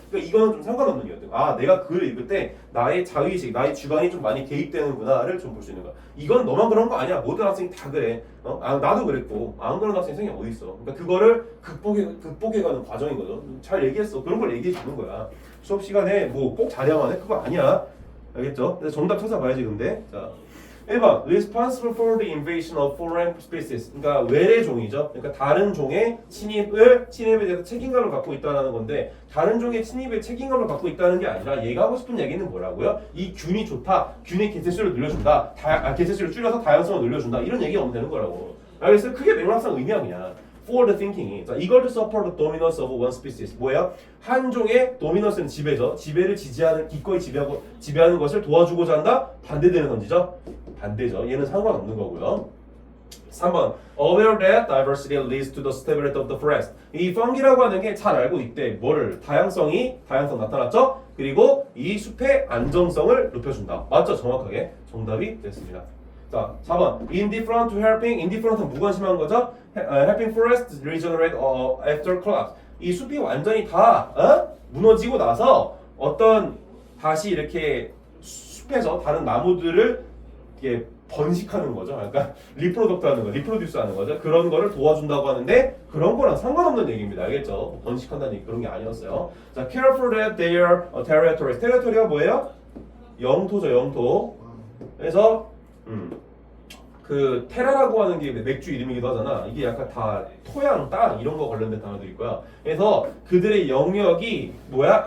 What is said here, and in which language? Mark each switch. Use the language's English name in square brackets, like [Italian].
[Korean] 그러니까 이거는 좀 상관없는 이유들. 아, 내가 글을 읽을 때 나의 자의식, 나의 주관이 좀 많이 개입되는구나를 좀 볼 수 있는 거야. 이건 너만 그런 거 아니야. 모든 학생이 다 그래. 아, 나도 그랬고 안 그런 학생 생이 어디 있어? 그러니까 그거를 극복해가는 과정인 거죠. 잘 얘기했어. 그런 걸 얘기해 주는 거야. 수업 시간에 뭐 꼭 잘해야만 해? 그거 아니야. 알겠죠? 그래서 정답 찾아봐야지. 근데 자. [English] 1번 responsible for the invasion of foreign species. [Korean] 그러니까 외래 종이죠. 그러니까 다른 종의 침입에 대해서 책임감을 갖고 있다는 건데 다른 종의 침입에 책임감을 갖고 있다는 게 아니라 얘가 하고 싶은 얘기는 뭐라고요? 이 균이 좋다. 균의 개체수를 늘려준다. 개체수를 줄여서 다양성을 늘려준다. 이런 얘기가 오면 되는 거라고. 알겠어요? 크게 맥락상 의미야 그냥. [English] For the thinking이. [Korean] 자, 이걸 [English] to support the dominance of one species. [Korean] 뭐야? 한 종의 dominance는 지배죠. 지배를 지지하는 기꺼이 지배하는 것을 도와주고자 한다. 반대되는 선지죠. 반대죠. 얘는 상관없는 거고요. [English] 3번 aware that diversity leads to the stability of the forest. [Korean] 이 fungi라고 하는 게 잘 알고 있대. 뭐를? 다양성 나타났죠? 그리고 이 숲의 안정성을 높여준다. 맞죠? 정확하게 정답이 됐습니다. 자, 4번 [English] indifferent to helping. [Korean] indifferent은 무관심한 거죠? [English] helping forests regenerate after collapse. [Korean] 이 숲이 완전히 다 무너지고 나서 어떤 다시 이렇게 숲에서 다른 나무들을 이게 번식하는 거죠. 그러니까 리프로덕트하는 거, 리프로듀스하는 거죠. 그런 거를 도와준다고 하는데 그런 거랑 상관없는 얘기입니다. 알겠죠? 번식한다는 얘기 그런 게 아니었어요. [English] 자, careful that their territories. [Korean] territory가 뭐예요? 영토죠, 영토. 그래서 그 테라라고 하는 게 맥주 이름이기도 하잖아. 이게 약간 다 토양, 땅 이런 거 관련된 단어들일 거야. 그래서 그들의 영역이 뭐야?